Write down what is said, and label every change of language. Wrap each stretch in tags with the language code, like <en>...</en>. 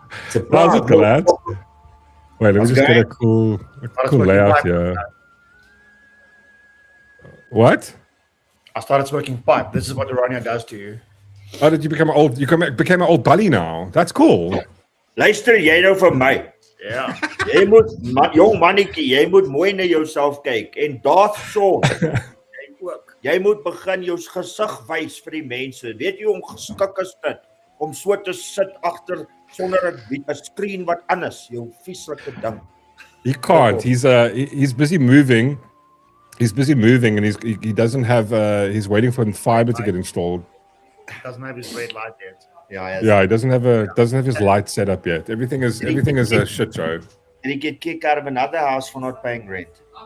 <en>Surprise, lad. Wait, let me just get a cool layout here. What? I started smoking pipe. This is what Urania does to you. Oh, did you become an old? You became an old bully now. That's cool.</en> <af>Luister jy nou vir my. Ja. Jy moet jong mannetjie, jy moet mooi na jouself kyk en daar's son. Jy moet begin jou gesig wys vir die mense. Weet jy hoe geskik is dit om so te sit agter sonder 'n screen wat anders, jou vieslike ding.</af> <en>He can't. He's busy moving. He's busy moving, and he doesn't have. He's waiting for fiber to get installed. Doesn't have his red light yet. Yeah, he doesn't have his light set up yet. Everything is a shit show. And he get kicked out of another house for not paying rent.</en>